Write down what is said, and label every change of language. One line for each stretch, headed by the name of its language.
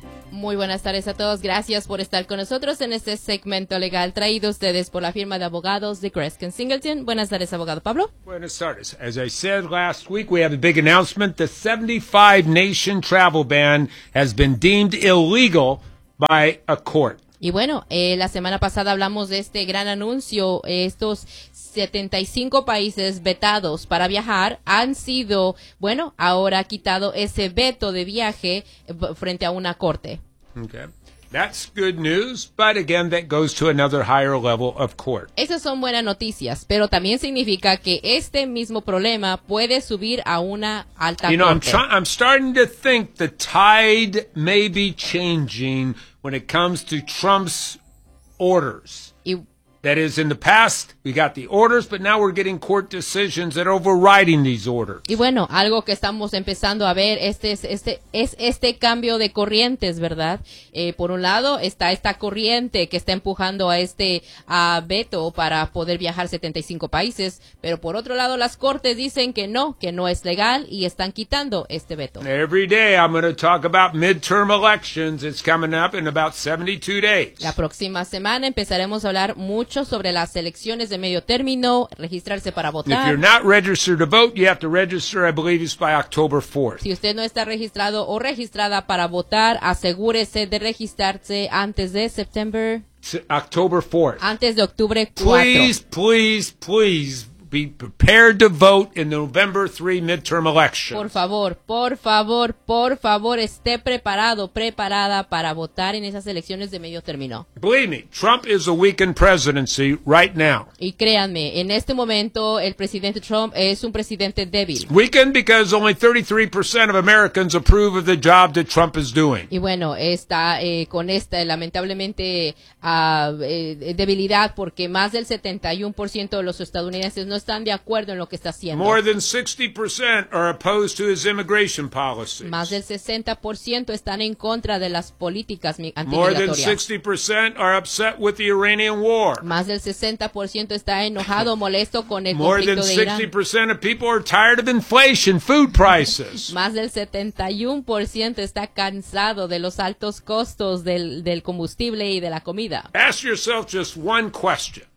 Spanish: Muy buenas tardes a todos. Gracias por estar con nosotros en este segmento legal traído a ustedes por la firma de abogados de Greskin Singleton. Buenas tardes, abogado Pablo. Buenas tardes.
English: As I said last week, we have a big announcement. The 75-nation travel ban has been deemed illegal by a court.
Spanish: Y bueno, la semana pasada hablamos de este gran anuncio. Estos 75 países vetados para viajar han sido, bueno, ahora quitado ese veto de viaje frente a una corte.
English: Okay. That's good news, but again, that goes to another higher level of court.
Spanish: Esas son buenas noticias, pero también significa que este mismo problema puede subir a una alta corte.
English: You know, I'm starting to think the tide may be changing when it comes to Trump's orders. That is, in the past, we got the orders, but now we're getting court decisions that are overriding these orders.
Spanish: Y bueno, algo que estamos empezando a ver, este cambio de corrientes, ¿verdad? Por un lado, está esta corriente que está empujando a este veto para poder viajar 75 países, pero por otro lado, las cortes dicen que no es legal y están quitando este veto.
English: Every day I'm going to talk about midterm elections. It's coming up in about 72 days.
Spanish: La próxima semana empezaremos a hablar mucho sobre las elecciones de medio término, registrarse para votar.
English: If you're not registered to vote, you have to register, I believe it's by October 4th.
Spanish: Si usted no está registrado o registrada para votar, asegúrese de registrarse antes de September.
English: October 4th.
Spanish: Antes de octubre 4.
English: Please, please, please be prepared to vote in the November 3 midterm election.
Spanish: Por favor, por favor, por favor, esté preparado, preparada para votar en esas elecciones de medio término.
English: Believe me, Trump is a weakened presidency right now.
Spanish: Y créanme, en este momento el presidente Trump es un presidente débil.
English: Weakened because only 33% of Americans approve of the job that Trump is doing.
Spanish: Y bueno, está con esta lamentablemente debilidad porque más del 71% de los estadounidenses no están de acuerdo en lo que está haciendo.
English: More than 60% are opposed to his immigration policies.
Spanish: Más del 60% están en contra de las políticas antimigratorias.
English: More than 60% are upset with the Iranian war.
Spanish: Más del 60% está enojado, molesto con el conflicto de Irán.
English: More than 60% of people are tired of inflation, food prices.
Spanish: Más del 71% está cansado de los altos costos del combustible y de la comida.
English: Ask yourself just one question.